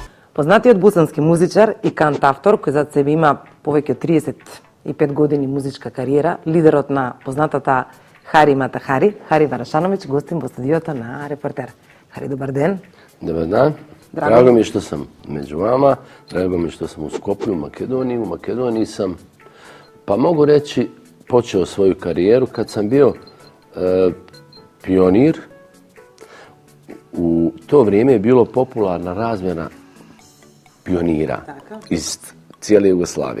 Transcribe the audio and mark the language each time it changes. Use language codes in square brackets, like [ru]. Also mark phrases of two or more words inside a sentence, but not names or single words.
[mk] Познатиот босански музичар и кантавтор, кој зад себе има повеќе од 35 години музичка кариера, лидерот на познатата Хари Мата Хари, Хари Варашановиќ, гостин во студиото на Репортер. Хари, добар ден. [bs] Dobar dan. Drago mi je što sam među vama, drago mi je što sam u Skoplju, u Makedoniji. U Makedoniji sam, pa mogu reći, počeo svoju karijeru kad sam bio pionir. U to vrijeme je bilo popularna razmjena pionira iz cijele Jugoslavije.